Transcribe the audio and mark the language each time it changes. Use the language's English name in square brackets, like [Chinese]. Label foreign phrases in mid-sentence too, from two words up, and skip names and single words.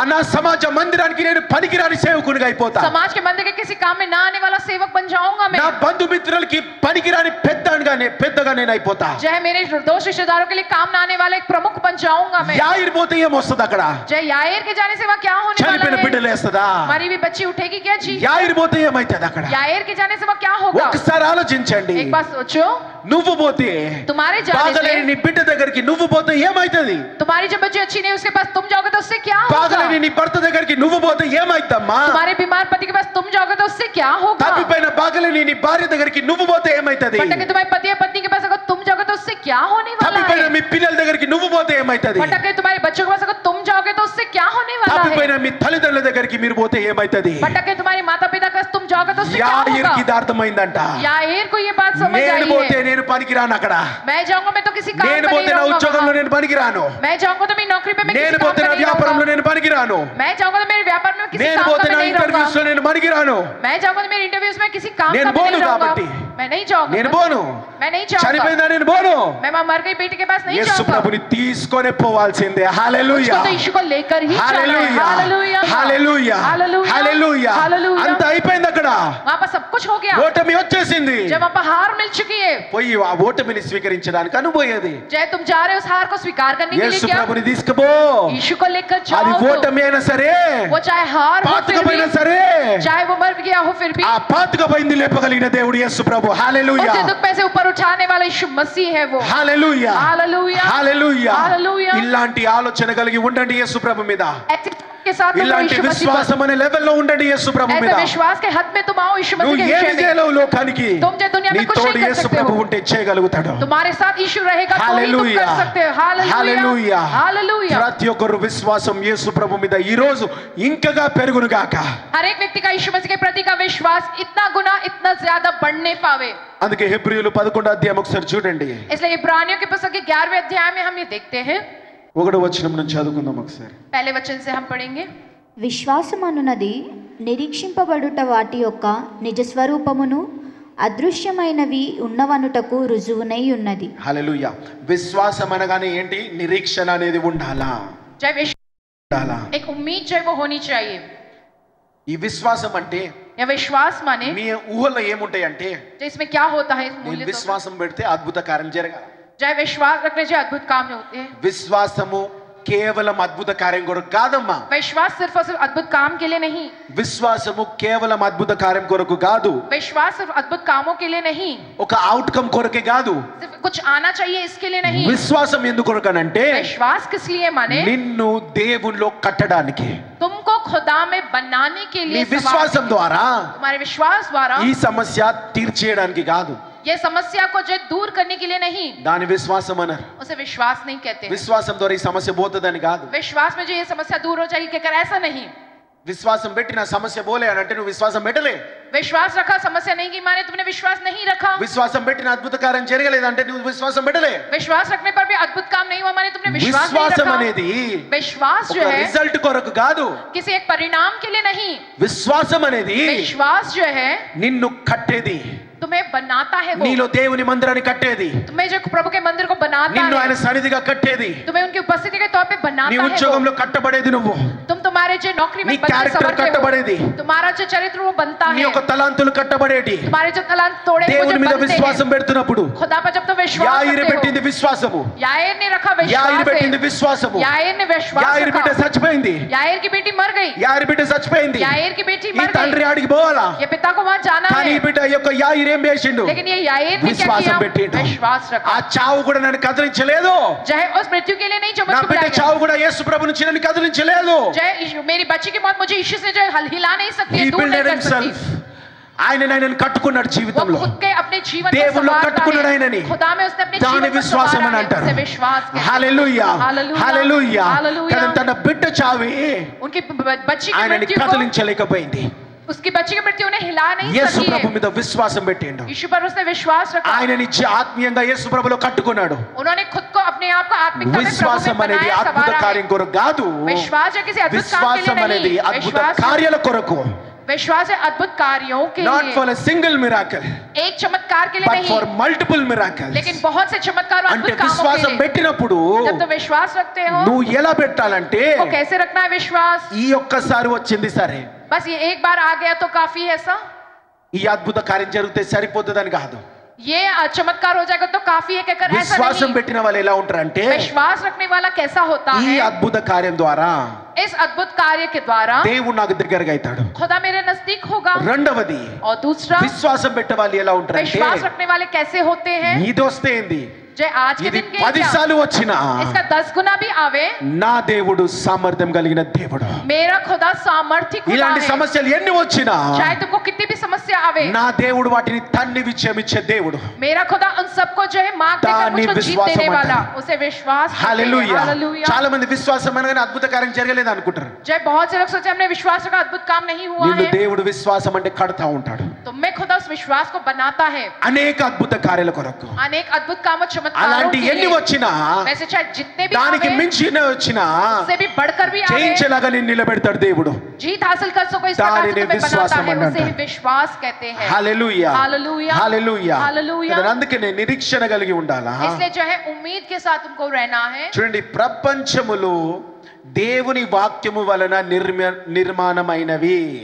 [Telugu] నా సమాజ మందిరానికి నేను పనికిరాని సేవకునిగా అయిపోతా. [Hindi] समाज के मंदिर के किसी काम में ना आने वाला सेवक बन जाऊंगा मैं, [Telugu] నా బంధుమిత్రులకి పనికిరాని పెద్దగా నేను అయిపోతా. [Hindi] जय मेरे दोस्त रिश्तेदारों के लिए काम ना आने वाला एक प्रमुख बन जाऊंगा मैं. [Telugu] యాయిర్ పోతే ఏమొస్తుంది అక్కడ? [Hindi] जय यायर के जाने से वहां क्या होने वाला [Telugu] చనిపోయిన [Hindi] है? [Telugu] బిడ్డలు వేస్తదా? [Hindi] हमारी भी बच्ची उठेगी क्या जी? [Telugu] యాయిర్ పోతే ఏమైతది అక్కడ? [Hindi] यायर के जाने से वहां क्या होगा? [Telugu] ఒకసారి ఆలోచించండి. [Hindi] एक बात सोचो, [Telugu] నువ్వు పోతే [Hindi] तुम्हारे जाने [Telugu] బాగలేని నీ [Hindi] से [Telugu] బిడ్డ దగ్గరికి నువ్వు పోతే ఏమైతది? [Hindi] तुम्हारी जो बच्ची अच्छी नहीं उसके पास तुम जाओगे तो उससे क्या होगा? [Telugu] బాగలేని నీ భర్త దగ్గరికి నువ్వు పోతే ఏమైతమ్మా? [Hindi] तुम्हारे बीमार पति के पास तुम जाओगे तो उससे क्या होगा? [Telugu] తప్పిపోయిన బాగలేని నీ భార్య దగ్గరికి నువ్వు పోతే ఏమైతది? [Hindi] भटके तुम्हारे पति या पत्नी के पास अगर तुम जाओगे तो उससे क्या होने वाला [Telugu] తప్పిపోయిన [Hindi] है? [Telugu] మీ పిల్లల దగ్గరికి నువ్వు పోతే ఏమైతది? [Hindi] भटके तुम्हारे बच्चों के पास अगर तुम जाओगे तो उससे क्या होने वाला [Telugu] తప్పిపోయిన [Hindi] है? [Telugu] మీ తల్లిదండ్రుల దగ్గరికి మీరు పోతే ఏమైతది? [Hindi] भटके तुम्हारे माता पिता के पास तुम जाओगे तो उससे क्या [Telugu] యాయిర్కి [Hindi] होगा? [Telugu] ఇది అర్థమైందంట. [Hindi] यायर को ये बात समझ [Telugu] నేను [Hindi] आई [Telugu] పోతే [Hindi] है. [Telugu] నేను పనికిరాను అక్కడ. [Hindi] मैं जाऊंगा मैं तो किसी काम [Telugu] నేను [Hindi] पर [Telugu] పోతే [Hindi] नहीं [Telugu] నా [Hindi] रहूंगा [Telugu] ఉద్యోగంలో [Hindi] वहाँ. [Telugu] నేను పనికిరాను. [Hindi] मैं जाऊंगा तो मेरी नौकरी पे मैं [Telugu] నేను [Hindi] किसी काम [Telugu] పోతే [Hindi] पे [Telugu] నా [Hindi] नहीं [Telugu] వ్యాపారంలో [Hindi] रहूंगा. [Telugu] నేను పనికిరాను. [Hindi] मैं जाऊंगा तो मेरे व्यापार में किसी [Telugu] నేను [Hindi] काम [Telugu] పోతే [Hindi] का [Telugu] నా [Hindi] मैं नहीं [Telugu] ఇంటర్వ్యూస్ లో [Hindi] रहूंगा. [Telugu] నేను పనికిరాను. [Hindi] मैं जाऊंगा तो मेरे इंटरव्यूज में किसी काम [Telugu] నేను [Hindi] का मैं [Telugu] పోను [Hindi] नहीं रहूंगा. [Telugu] కాబట్టి. [Hindi] मैं नहीं जाऊंगा. [Telugu] నేను పోను. [Hindi] मैं नहीं जाऊंगा. [Telugu] చనిపోయిందా నేను పోను. [Hindi] मैं वहाँ मर गई बेटी के पास नहीं [Telugu] యేసు [Hindi] जाऊंगा. [Telugu] ప్రభుని తీసుకొని పోవాల్సిందే. హల్లెలూయా, [Hindi] उसको तो यीशु को लेकर ही जाना है. [Telugu] హల్లెలూయా, [Hindi] हालेलुया, [Telugu] హల్లెలూయా, [Hindi] हालेलुया, [Telugu] హల్లెలూయా. [Hindi] हालेलुया. [Telugu] అంత అయిపోయింది అక్కడ. [Hindi] वहाँ पर सब कुछ हो गया. [Telugu] ఓటమి వచ్చేసింది. [Hindi] जब वहाँ पर हार मिल चुकी है, [Telugu] పోయి ఆ ఓటమిని స్వీకరించడానికి అనుభోయేది. [Hindi] जय तुम जा रहे हो उस हार को स्वीकार करने के लिए [Telugu] యేసు [Hindi] क्या? [Telugu] ప్రభుని తీసుకుపో. [Hindi] यीशु को लेकर [Telugu] అది [Hindi] जाओ. [Telugu] ఓటమి అయినా సరే, [Hindi] वो चाहे हार हो फिर [Telugu] పాతకపోయినా [Hindi] भी, [Telugu] సరే, [Hindi] चाहे वो मर गया हो फिर भी, [Telugu] ఆ పాతకపోయింది లేపగలిగిన దేవుడు యేసు ప్రభు. హల్లెలూయా, [Hindi] उसे दुख में से ऊपर उठाने वाला यीशु मसीह है वो. [Telugu] హల్లెలూయా, [Hindi] हालेलुया, [Telugu] హల్లెలూయా. [Hindi] हालेलुया. [Telugu] ఇలాంటి ఆలోచన కలిగి ఉండండి యేసు ప్రభు మీద. [Hindi] ऐसे के साथ तुम [Telugu] ఇలాంటి [Hindi] यीशु मसीह पर, [Telugu] విశ్వాసం అనే లెవెల్లో ఉండండి యేసు ప్రభు మీద. [Hindi] ऐसे विश्वास के हद में तुम आओ यीशु [Telugu] నువ్వు [Hindi] मसीह के [Telugu] ఏమి [Hindi] विषय में. [Telugu] చేయలేవు లోకానికి. [Hindi] तुम जो दुनिया में [Telugu] నీ [Hindi] कुछ [Telugu] తోడు [Hindi] नहीं कर [Telugu] యేసు [Hindi] सकते [Telugu] ప్రభు [Hindi] हो, [Telugu] ఉంటే చేయగలుగుతాడు. [Hindi] तुम्हारे साथ यीशु रहेगा तो ही तुम [Telugu] హల్లెలూయా, [Hindi] कर सकते हो. हालेलुया, [Telugu] హల్లెలూయా. [Hindi] हालेलुया. [Telugu] ప్రతి ఒక్కరు విశ్వాసం యేసు ప్రభు మీద ఈ రోజు ఇంకగా పెరుగును గాక. [Hindi] हर एक व्यक्ति का यीशु मसीह के प्रति का विश्वास इतना गुना इतना ज्यादा बढ़ने पावे. [Telugu] అందుకే హెబ్రీయులు 11వ అధ్యాయం ఒకసారి చూడండి. [Hindi] इसलिए इब्रानियों की पुस्तक के 11वें अध्याय में हम ये देखते हैं. [Telugu] 1వ వచనం నుంచి చదువుకుందాం ఒకసారి. [Hindi] पहले वचन से हम पढ़ेंगे. [Telugu] విశ్వాసమనున్నది నిరీక్షింపబడుట వాటి యొక్క నిజస్వరూపమును అదృశ్యమైనవి ఉన్నవనుటకు రుజువునై ఉన్నది. హల్లెలూయా. విశ్వాసం అనగానే ఏంటి? నిరీక్షణ అనేది ఉండాలా, [Hindi] जय विश्वास, [Telugu] ఉండాలా. [Hindi] एक उम्मीद जो है वो होनी चाहिए. [Telugu] ఈ విశ్వాసం అంటే [Hindi] या विश्वास माने [Telugu] మీ ఊహలో ఏముంటాయి అంటే, [Hindi] जो इसमें क्या होता है, इस [Telugu] నేను [Hindi] मूल्य तो, [Telugu] విశ్వాసం పెడితే అద్భుత కార్యం జరగాలి. [Hindi] जय विश्वास रखने से अद्भुत काम होते हैं. [Telugu] విశ్వాసము కేవలం అద్భుత కార్యం కొరకు కాదమ్మా. [Hindi] विश्वास सिर्फ और सिर्फ अद्भुत काम के लिए नहीं. [Telugu] విశ్వాసము కేవలం అద్భుత కార్యం కొరకు కాదు, [Hindi] विश्वास सिर्फ अद्भुत कामों के लिए नहीं, [Telugu] ఒక అవుట్కమ్ కొరకే కాదు. [Hindi] सिर्फ कुछ आना चाहिए इसके लिए नहीं. [Telugu] విశ్వాసం ఎందుకు కొరకనంటే [Hindi] विश्वास किस लिए माने? [Telugu] నిన్ను దేవునిలో కట్టడానికి. [Hindi] तुमको खुदा में बनाने के [Telugu] నీ [Hindi] लिए, [Telugu] విశ్వాసం ద్వారా [Hindi] तुम्हारे विश्वास द्वारा [Telugu] ఈ సమస్య తీర్చేయడానికి కాదు. [Hindi] ये समस्या को जो दूर करने के लिए नहीं, [Telugu] దాని విశ్వాసం అన్నారు. [Hindi] उसे विश्वास नहीं कहते. [Telugu] విశ్వాసం ద్వారా ఈ సమస్య పోతుందని కాదు. [Hindi] विश्वास में जो ये समस्या दूर हो जाएगी कहकर ऐसा नहीं. [Telugu] విశ్వాసం పెట్టి నా సమస్య పోలే అని అంటే నువ్వు విశ్వాసం పెట్టలే. [Hindi] विश्वास रखा समस्या नहीं की माने तुमने विश्वास नहीं रखा. [Telugu] విశ్వాసం పెట్టిన అద్భుత కార్యం జరగలేదంటే నువ్వు విశ్వాసం పెట్టలే. [Hindi] विश्वास रखने पर भी अद्भुत काम नहीं हुआ माने तुमने विश्वास नहीं [Telugu] విశ్వాసం [Hindi] रखा. [Telugu] అనేది [Hindi] विश्वास जो [Telugu] ఒక [Hindi] है [Telugu] రిజల్ట్ కొరకు కాదు. [Hindi] किसी एक परिणाम के लिए नहीं. [Telugu] విశ్వాసం అనేది [Hindi] विश्वास जो है [Telugu] నిన్ను కట్టేది, [Hindi] तुम्हें बनाता है, वो [Telugu] నీలో దేవుని మందిరాన్ని కట్టేది, [Hindi] तुम्हें जो प्रभु के मंदिर को बनाता [Telugu] నిన్ను ఆయన [Hindi] है, [Telugu] సన్నిధిగా కట్టేది. [Hindi] तुम्हें उनकी उपस्थिति के तौर पे [Telugu] నీ [Hindi] बनाता है. [Telugu] ఉద్యోగంలో కట్టబడేది నువ్వు, [Hindi] तुम तुम्हारे जो नौकरी [Telugu] నీ [Hindi] में बनते [Telugu] క్యారెక్టర్ [Hindi] संवरते [Telugu] కట్టబడేది, [Hindi] हो, तुम्हारा जो चरित्र वो बनता [Telugu] నీ [Hindi] है, [Telugu] యొక్క తలాంతులు కట్టబడేటి. [Hindi] तुम्हारे जो तलांत तोड़े वो [Telugu] దేవుని [Hindi] जो [Telugu] మీద [Hindi] बनते [Telugu] విశ్వాసం [Hindi] हैं. [Telugu] పెడుతున్నప్పుడు [Hindi] खुदा पर जब तुम विश्वास [Telugu] యాయిరు [Hindi] रखते [Telugu] పెట్టింది [Hindi] हो, [Telugu] విశ్వాసము, [Hindi] यायर ने रखा [Telugu] యాయిరు [Hindi] विश्वास [Telugu] పెట్టింది [Hindi] है. [Telugu] విశ్వాసము. [Hindi] यायर ने विश्वास [Telugu] యాయిరు బిడ్డ [Hindi] रखा. [Telugu] చచ్చిపోయింది, [Hindi] यायर की बेटी मर गई. [Telugu] యాయిరు బిడ్డ చచ్చిపోయింది. [Hindi] यायर की बेटी [Telugu] ఈ [Hindi] मर [Telugu] తండ్రి [Hindi] गई. [Telugu] ఆడికి పోవాలా, [Hindi] ये पिता को वहां जाना [Telugu] కానీ ఈ [Hindi] है, [Telugu] బిడ్డ యొక్క యాయిరు ఏం చేసిండు? [Hindi] लेकिन ये यायर ने क्या [Telugu] విశ్వాసం [Hindi] किया? [Telugu] పెట్టిండు. [Hindi] विश्वास [Telugu] ఆ [Hindi] रखा. [Telugu] చావు కూడా నన్ను కదిలించలేదు. [Hindi] जय उस मृत्यु के लिए नहीं जो [Telugu] నా [Hindi] मुझको [Telugu] బిడ్డ [Hindi] बुलाया गया. [Telugu] చావు కూడా యేసు ప్రభు నుంచి నన్ను కదిలించలేదు. [Hindi] जय मेरी बच्ची की मौत मुझे यीशु से जो हिला नहीं सकती [English] He [Hindi] है, दूर नहीं [English] built [Hindi] कर सकती. [English] himself. [Telugu] ఆయన కట్టుకున్నాడు [Hindi] वो [Telugu] జీవితంలో. [Hindi] खुद के अपने जीवन को [Telugu] దేవుల్లో [Hindi] संवारता [Telugu] కట్టుకున్నాడు [Hindi] है. [Telugu] ఆయనని. [Hindi] खुदा में उसने अपने [Telugu] దాని [Hindi] जीवन को [Telugu] విశ్వాసం అని [Hindi] संवारा है. [Telugu] అంటారు. [Hindi] उसे विश्वास कहते हैं. [Telugu] హల్లెలూయా, [Hindi] हालेलुया, [Telugu] హల్లెలూయా. [Hindi] हालेलुया. [Telugu] కానీ తన బిడ్డ చావి [Hindi] उनकी बच्ची की [Telugu] ఆయనని [Hindi] मृत्यु को, [Telugu] కదిలించలేకపోయింది. [Hindi] उसकी बच्ची की मृत्यु उन्हें हिला नहीं [Telugu] యేసు [Hindi] सकी [Telugu] ప్రభు [Hindi] है. [Telugu] మీద విశ్వాసం పెట్టిండు. [Hindi] यीशु पर उसने विश्वास रखा. [Telugu] ఆయనని ఆత్మీయంగా యేసు ప్రభులో కట్టుకున్నాడు. [Hindi] उन्होंने खुद को अपने आप को आत्मिकता में प्रभु [Telugu] విశ్వాసం [Hindi] में [Telugu] అనేది [Hindi] बनाया, [Telugu] అద్భుత [Hindi] संवारा [Telugu] కార్యం [Hindi] है. [Telugu] కొరకు కాదు. [Hindi] विश्वास है किसी अद्भुत काम के [Telugu] విశ్వాసం [Hindi] लिए [Telugu] అనేది [Hindi] नहीं. [Telugu] అద్భుత [Hindi] विश्वास [Telugu] కార్యాల కొరకు. [Hindi] विश्वास है अद्भुत कार्यों के [English] Not [Hindi] लिए, [English] for a single miracle, [Hindi] एक चमत्कार के लिए [English] but for [Hindi] नहीं, [English] multiple miracles. [Hindi] लेकिन बहुत से चमत्कार और [Telugu] అంటే [Hindi] अद्भुत कामों [Telugu] విశ్వాసం [Hindi] के लिए. [Telugu] పెట్టినప్పుడు [Hindi] जब तुम विश्वास रखते हो, [Telugu] నువ్వు ఎలా పెట్టాలంటే [Hindi] तो कैसे रखना है विश्वास? [Telugu] ఈ ఒక్కసారి వచ్చింది సరే, [Hindi] बस ये एक बार आ गया तो काफी है ऐसा? [Telugu] ఈ అద్భుత కార్యం జరిగితే సరిపోతుందని కాదు. [Hindi] ये चमत्कार हो जाएगा तो काफी है कहकर ऐसा [Telugu] విశ్వాసం [Hindi] नहीं। [Telugu] పెట్టిన వాళ్ళు ఎలా ఉంటారంటే [Hindi] विश्वास रखने वाला कैसा होता [Telugu] ఈ [Hindi] है? [Telugu] అద్భుత కార్యం ద్వారా [Hindi] इस अद्भुत कार्य के द्वारा [Telugu] దేవుడు నాకు దగ్గరగా అవుతాడు. [Hindi] खुदा मेरे नजदीक होगा। [Telugu] రెండవది [Hindi] और दूसरा, [Telugu] విశ్వాసం పెట్టే వాళ్ళు ఎలా ఉంటారంటే [Hindi] विश्वास रखने वाले कैसे होते हैं? [Telugu] ఇది వస్తే ఏంది, [Hindi] जो आज के [Telugu] ఇది [Hindi] दिन के [Telugu] 10 సార్లు వచ్చినా [Hindi] इसका 10 गुना भी आवे, [Telugu] నా దేవుడు సామర్థ్యం కలిగిన దేవుడు. [Hindi] मेरा खुदा सामर्थ्य खुदा [Telugu] ఇలాంటి [Hindi] है। [Telugu] సమస్యలు ఎన్ని వచ్చినా [Hindi] चाहे तुमको कितनी भी समस्या आवे, [Telugu] నా దేవుడు వాటిని తన్ని విజయమిచ్చే దేవుడు. [Hindi] मेरा खुदा उन सबको जो है मार्ग देकर [Telugu] దాన్ని [Hindi] मुझको जीत [Telugu] విశ్వాసం [Hindi] देने वाला, [Telugu] అంటారు. [Hindi] उसे विश्वास कहते हैं। [Telugu] హల్లెలూయా. [Hindi] हालेलुया। [Telugu] చాలా మంది విశ్వాసం అనగానే అద్భుత కార్యం జరగలేదు అనుకుంటారు. [Hindi] जय बहुत से लोग सोचे हमने विश्वास रखा अद्भुत काम नहीं हुआ [Telugu] వీళ్ళు [Hindi] है। [Telugu] దేవుడు విశ్వాసం అంటే కడతా ఉంటాడు [Hindi] तुम में खुदा उस विश्वास को बनाता है [Telugu] అనేక అద్భుత కార్యాల కొరకు. [Hindi] अनेक अद्भुत काम और चमत्कारों [Telugu] అలాంటి [Hindi] के [Telugu] ఎన్ని [Hindi] लिए। [Telugu] వచ్చినా [Hindi] वैसे चाहे जितने भी [Telugu] దానికి [Hindi] आवे, [Telugu] మించిన వచ్చినా [Hindi] उससे भी बढ़कर भी आवे, [Telugu] జయించేలాగా నేను నిలబెడతాడు దేవుడు. [Hindi] जीत हासिल कर सको इस प्रकार से [Telugu] దానిని [Hindi] तुम्हें बनाता [Telugu] విశ్వాసం [Hindi] है, उसे [Telugu] అంటారు. [Hindi] ही विश्वास कहते हैं। [Telugu] హల్లెలూయా [Hindi] हालेलुया। [Telugu] హల్లెలూయా. [Hindi] हालेलुया। [Telugu] అందుకనే నిరీక్షణ కలిగి ఉండాలా. [Hindi] इसलिए जो है उम्मीद के साथ तुमको रहना है। [Telugu] చూడండి, ప్రపంచములు దేవుని వాక్యము వలన నిర్మాణమైనవి.